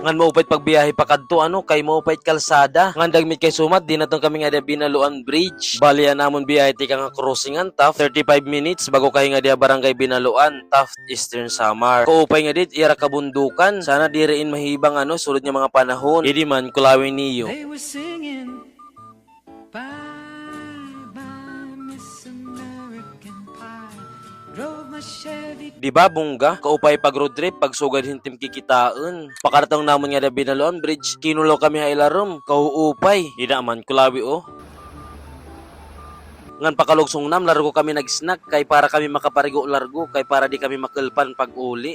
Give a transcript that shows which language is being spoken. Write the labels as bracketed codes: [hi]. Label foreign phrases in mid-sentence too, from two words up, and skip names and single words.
[war] Ngan maupit biyahe pa kadto kay mo pait kalsada nga dagmit kay sumat di natong kami nga Binaluan Bridge. Balian namon biyahe ti nga crossingan Taft 35 minutes bago kay nga Barangay Binaluan, Taft, Eastern Samar. Kaupay nga dit ira kabundukan. Sana diriin mahibang sulod nga mga panahon. Idi man kulawin niyo. [en] They were singing bye bye Miss American Pie. Drove my Chevy. [war] Di ba bungga? Kaupay pag road trip, pag sugad hintim kikitaan. Pakaratang namon nga Binaluan Bridge, kinulo kami hailarom, kauupay. Di man kulawi Ngan pakalugsong nam, largo kami nag-snack kay para kami makaparigo largo, kay para di kami makulpan pag uli.